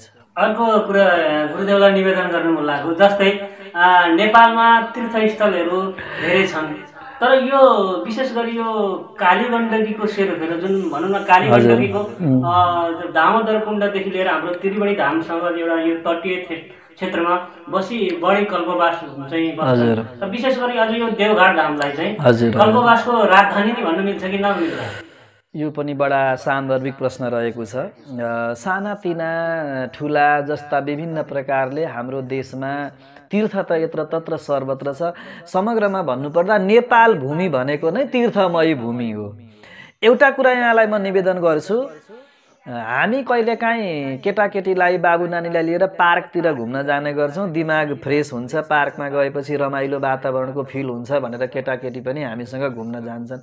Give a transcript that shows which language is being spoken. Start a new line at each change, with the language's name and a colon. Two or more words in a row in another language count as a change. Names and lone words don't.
Nepali: अर्को कुरा गुरुदेवलाई निवेदन गर्नु मन लाग्यो, जस्तै नेपालमा तीर्थस्थलहरू धेरै छन्, तर यो विशेष गरी यो काली गण्डकीको सेरोफेरो जुन भनौँ न काली गण्डकीको दामोदर कुण्डदेखि लिएर हाम्रो त्रिवेणी धामसँग एउटा यो तटीय क्षेत्रमा बढी कल्पवास चाहिँ बस्छ। विशेष गरी अझ यो देवघाट धामलाई चाहिँ कल्पवासको राजधानी नै भन्नु मिल्छ कि नमिल्छ? यो पनि बडा सान्दर्भिक प्रश्न रहेको छ। सानातिना ठुला जस्ता विभिन्न प्रकारले हाम्रो देशमा तीर्थ त यत्र तत्र सर्वत्र छ। समग्रमा भन्नुपर्दा नेपाल भूमि भनेको नै तीर्थमय भूमि हो। एउटा कुरा यहाँलाई म निवेदन गर्छु, हामी कहिलेकाहीँ केटाकेटीलाई बाबु नानीलाई लिएर पार्कतिर घुम्न जाने गर्छौँ, दिमाग फ्रेस हुन्छ, पार्कमा गएपछि रमाइलो वातावरणको फिल हुन्छ भनेर केटाकेटी पनि हामीसँग घुम्न जान्छन्।